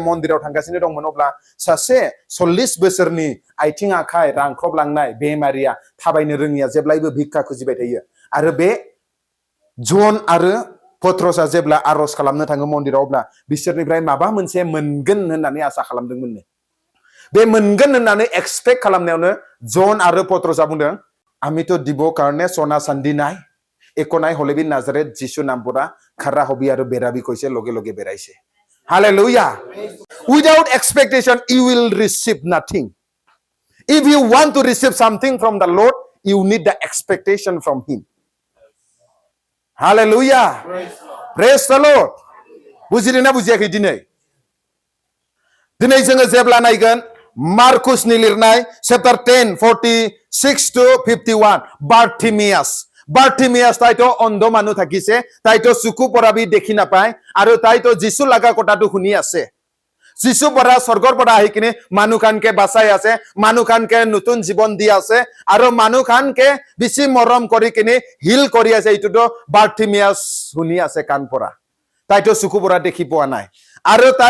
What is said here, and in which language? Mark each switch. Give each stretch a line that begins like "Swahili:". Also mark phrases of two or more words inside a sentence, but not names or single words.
Bodo: मन्दिराव थांगासिनो दंमोन अब्ला सासे 40 बोसोरनि आथिं आखाइ रांख्रबलांनाय बेमारिया थाबायनो रोङिया जेब्लायबो भिक्षा खुजिबाय थायो आरो बे जन आरो पत्रोसआ जेब्ला आरज खालामनो थाङो मन्दिराव अब्ला बिसोरनिफ्राय माबा मोनसे मोनगोन होननानै आसा खालामदोंमोननो बे मोनगोन होननानै एक्सपेक्ट खालामनायावनो जन आरो पत्रोसआ बुंदों
Naga Pidgin: आमितो দিব কাৰণে সোনা চান্দি নাই একো নাই হলেবি নাজারেত যিশু নামপুরা খাৰা হবি আৰু বেৰাবি কৈছে লগে লগে বেৰাইছে
Bodo: Hallelujah.
English: Without expectation, you will receive nothing. If you want to receive something from the Lord, you need the expectation from Him. Hallelujah. Praise the Lord.
Bodo: बुजिदोंना बुजियाखै दिनै जोङो जेब्ला नायगोन मार्कुसनि लिरनाय चैप्टार 10:46-51
Naga Pidgin: বাৰ্টিমিয়াছ তাইতো অন্ধ মানুহ থাকিছে তাইতো চকু পৰাবি দেখি নাপায় আৰু তাইতো যিশু লাগা কথাটো শুনি আছে যিশু পৰা স্বৰ্গৰ পৰা আহি কিনে মানুহখানকে বাঁচাই আছে মানুহখানকে নতুন জীৱন দি আছে আৰু মানুহখানকে বেছি মৰম কৰি কিনে হিল কৰি আছে এইটোতো বাৰ্টিমিয়াছ শুনি আছে কাণ পৰা তাইতো চকু পৰা দেখি পোৱা নাই আৰু তাই